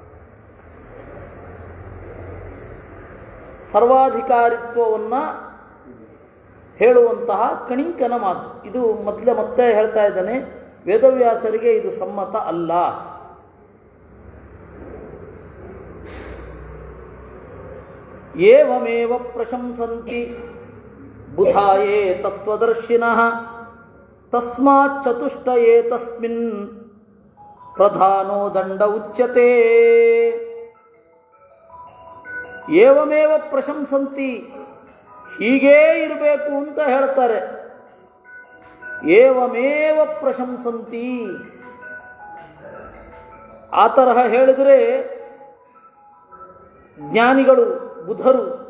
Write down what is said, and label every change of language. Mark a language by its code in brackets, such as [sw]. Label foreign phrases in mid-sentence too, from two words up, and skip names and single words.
[kn] ಸರ್ವಾಧಿಕಾರಿತ್ವವನ್ನು ಹೇಳುವಂತಹ ಕಣಿಂಕನ ಮಾತು ಇದು. ಮತ್ತೆ ಹೇಳ್ತಾ ಇದ್ದಾನೆ, ವೇದವ್ಯಾಸರಿಗೆ ಇದು ಸಮ್ಮತ ಅಲ್ಲ. [sa] ಏವಮೇವ ಪ್ರಶಂಸಂತಿ ಬುಧಾಯೇ ತತ್ವದರ್ಶಿನಃ ತಸ್ಮಾತ್ ಚತುಷ್ಟಯೇ ತಸ್ಮಿನ್ ಪ್ರಧಾನೋ ದಂಡ ಉಚ್ಯತೆ. ಏವಮೇವ ಪ್ರಶಂಸಂತಿ, [kn] ಹೀಗೇ ಇರಬೇಕು ಅಂತ ಹೇಳ್ತಾರೆ. [sa] ಏವಮೇವ ಪ್ರಶಂಸಂತಿ, [kn] ಆ ತರಹ ಹೇಳಿದರೆ ಜ್ಞಾನಿಗಳು, ಬುಧರು.